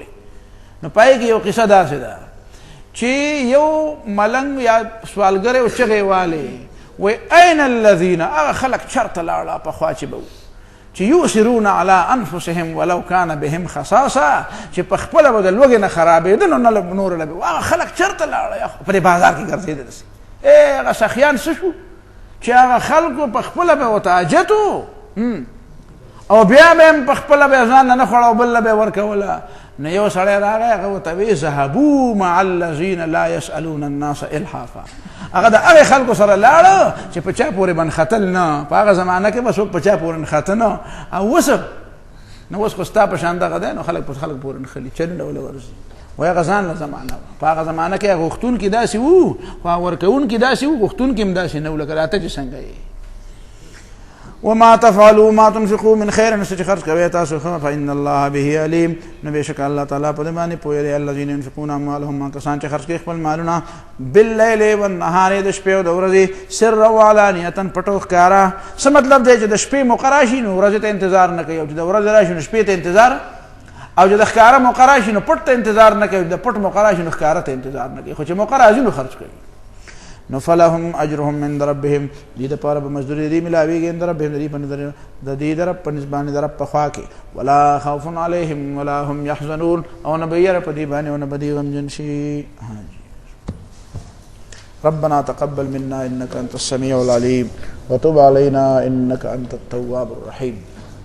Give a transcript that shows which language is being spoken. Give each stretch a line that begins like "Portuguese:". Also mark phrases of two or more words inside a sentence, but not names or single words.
Pashto: نو پای کې یو قصه داسې ده چې یو ملنګ یا سوالګری او چغې والې وایي
Arabic: این الذین،
Pashto: هغه خلک چرته لاړه پخوا چې به و چې
Arabic: یؤثرون علی انفسهم ولو کان بهم خصاصه،
Pashto: چې په خپله به د لوږې نه خرابېده نو نه نور له به. هغه خلک چرته لاړه په دې بازار کې ګرځېده داسې. هغه سخیان څه شو چې هغه خلکو په خپله به ورته حاجت و او بیا به هم په خپله به یې ځان نه خوړه او بل له به یې ورکوله. نو یو سړی راغی هغه ورته وایي
Arabic: ذهبوا مع الذین لا یسألون الناس الحافا،
Pashto: هغه د هغې خلکو سره لاړه چې په چا پورې به نښتل نه. په هغه زمانه کې به څوک په چا پورې نښته نه. او اوس نو اوس خو ستا په شان دغه دی، نو خلک په خلک پورې نښلي، چرې ډوله ورځي. وایي هغه ځان له زمانه وه. په هغه زمانه کې غوښتونکي داسې وو، خو ورکوونکي داسې وو، غوښتونکي هم داسې نه وو لکه راته چې څنګه یې.
Arabic: وما تفعلوا ما تنفقوا من خير،
Pashto: نو چې خرج کوي تاسو خو
Arabic: فإن الله به عليم،
Pashto: نو بشک الله تعالی په دې باندې پوهه دی.
Arabic: الذين ينفقون اموالهم،
Pashto: کسان چې خرج کوي خپل مالونه
Arabic: بالليل والنهار،
Pashto: د شپې او د ورځې،
Arabic: سرا وعلانیه،
Pashto: پټو ښکارا. څه مطلب دی چې د شپې مقرا شي نو ورځې ته انتظار نه کوي، او چې د ورځې راشي نو شپې ته انتظار. او چې د ښکاره موقع راشي نو پټ ته انتظار نه کوي، د پټ موقع راشي نو ښکاره ته انتظار نه کوي، خو چې موقع راځي نو خرج کوي.
Arabic: نو فلهم اجرهم عند ربهم،
Pashto: دې دپاره به مزدوري دې ملاویږي
Arabic: عند ربهم،
Pashto: د دې د رب په نسبانې د رب په خوا کې.
Arabic: ولا خوف علیهم ولا هم یحزنون،
Pashto: او نه به یره په دې باندې او نه به دې غمجن شي.
Arabic: ربنا تقبل منا انك انت السميع العليم وتب علينا انك انت التواب الرحيم.